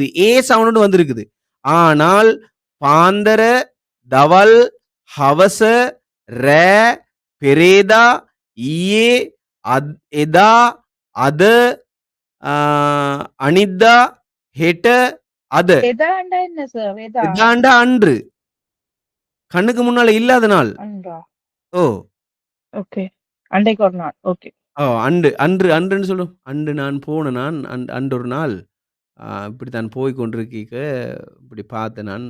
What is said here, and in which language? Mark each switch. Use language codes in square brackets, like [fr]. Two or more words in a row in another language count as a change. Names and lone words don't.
[ta] ஏ சவுண்ட் வந்திருக்குது. [si] ஆனால் පාන්දර, දවල්, හවස, රෑ, පෙරේදා, ඊයේ, එදා, අද, අනිද්දා, හෙට, අද. එදාට එන්න සර් එදා [ta] எதாண்டா அன்று. கண்ணுக்கு முன்னால இல்லாத நாள். අන්රා. ஓ! ஓகே. அன்றைக்கு ஒரு நாள். ஓகே. ஓ! அன்றுன்னு சொல்லும். அன்று நான் போன நான் அன்றொரு நாள். இப்படித்தான் போய்க் கொண்டிருக்கைக்க, இப்படி பார்த்தேன் நான்.